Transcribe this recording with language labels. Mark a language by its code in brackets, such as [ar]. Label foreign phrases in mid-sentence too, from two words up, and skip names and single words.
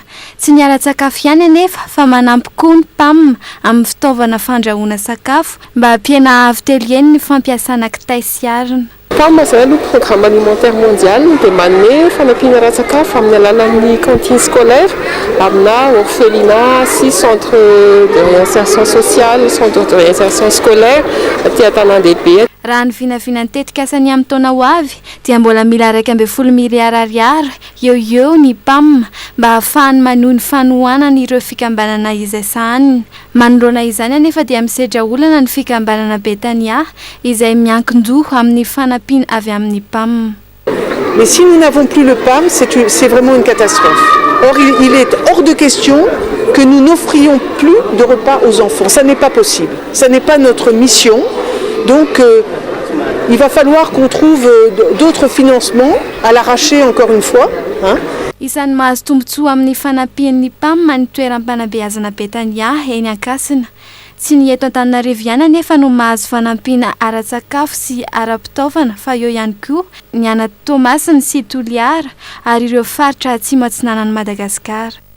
[mg] Tsy ny ara-tsakafo ihany anefa fa manampy koa ny PAM amin'ny fitaovana fandrahoana sakafo mba hampiana avitelieny ny fampiasana kitay sy arina. PAM zay aloha [fr] programme alimentaire mondial [mg] dia manome fanampiana ara-tsakafo amin'ny alalan'ny [fr] cantine scolaire [mg] amina orphelinat sy [fr] centre de réinsertion sociale, centre de réinsertion scolaire [mg] aty an-tanàn-dehibe. Raha ny vinavinantetika asany amin'ny taona ho avy dia mbola mila 2.4 miliara ariary eo ny PAM mba ahafahany manohy ny fanohanana ireo fikambanana izay sahaniny. Manoloana izany anefa dia misedra olana ny fikambanana Betania izay miankin-doha amin'ny fanampiana avy amin'ny PAM. [fr] Mais si nous n'avons plus le PAM, c'est vraiment une catastrophe. Or, il est hors de question que nous n'offrions plus de repas aux enfants. Ça n'est pas possible. Ça n'est pas notre mission. Donc, il va falloir qu'on trouve d'autres financements à l'arracher encore une fois. [mg] Isan'ny mahazo tombontsoa amin'ny fanampian'ny PAM ny toeram-panabeazana Betania eny Ankasina. tsy ny eto Antananarivo ihany nefa no mahazo fanampiana ara-tsakafo sy ara-pitaovana fa eo ihany koa ny ana Tomasiny sy Toliara ary ireo faritra atsimo atsinanan'i Madagasikara.